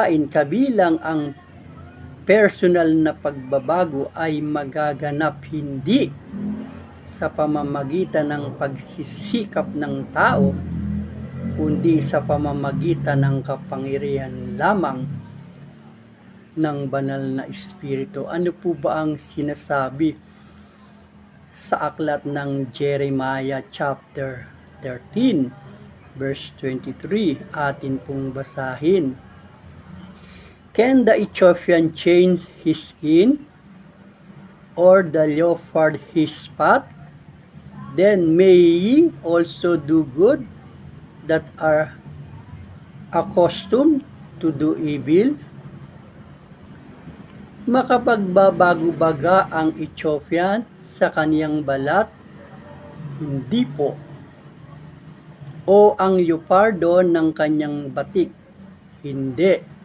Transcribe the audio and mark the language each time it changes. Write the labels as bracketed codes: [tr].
[tl] kabilang ang personal na pagbabago ay magaganap hindi sa pamamagitan ng pagsisikap ng tao, kundi sa pamamagitan ng kapangyarihan lamang ng banal na Espiritu. Ano po ba ang sinasabi sa aklat ng Jeremiah [en] chapter 13 verse 23? [tl] Atin pong basahin. [en] Can the Ethiopian change his skin, or the leopard his spot? Then may ye also do good that are accustomed to do evil. [tl] Makapagbabago baga ang Ethiopian sa kaniyang balat? Hindi po. O ang leopardo ng kanyang batik? Hindi.